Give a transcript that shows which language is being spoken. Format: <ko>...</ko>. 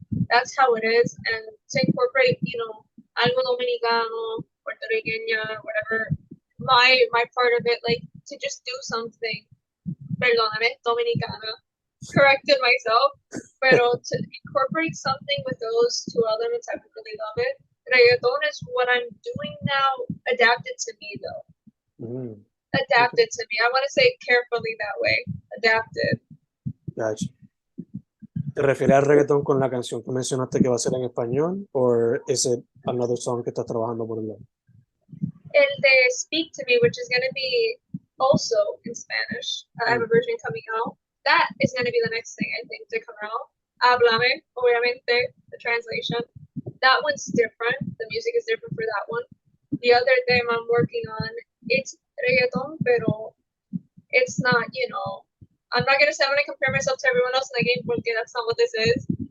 <en>that's how it is, and to incorporate, you know,</en> <es>algo dominicano, puertorriqueña,</es> <en>whatever, my part of it, like to just do something,</en> <es>perdóname, dominicana,</es> <en>corrected myself,</en> <es>pero</es> <en>to incorporate something with those two elements, I would really love it. Reggaeton is what I'm doing now, adapted to me though. Adapted to me. I want to say carefully that way. Adapted. Gotcha.</en> <es>¿Te refieres al reggaetón con la canción que mencionaste que va a ser en español, o</es> <en>is it another song</en> <es>que estás trabajando por el lado? El de</es> <en>Speak to Me, which is going to be also in Spanish. I have a version coming out. That is going to be the next thing I think to come out.</en> <es>Háblame, obviamente,</es> <en>the translation. That one's different. The music is different for that one. The other thing I'm working on, it's reggaeton,</en> <es>pero</es> <en>it's not, you know, I'm not going to say I'm going to compare myself to everyone else in the game</en> <es>porque</es> <en>that's not what this is.</en>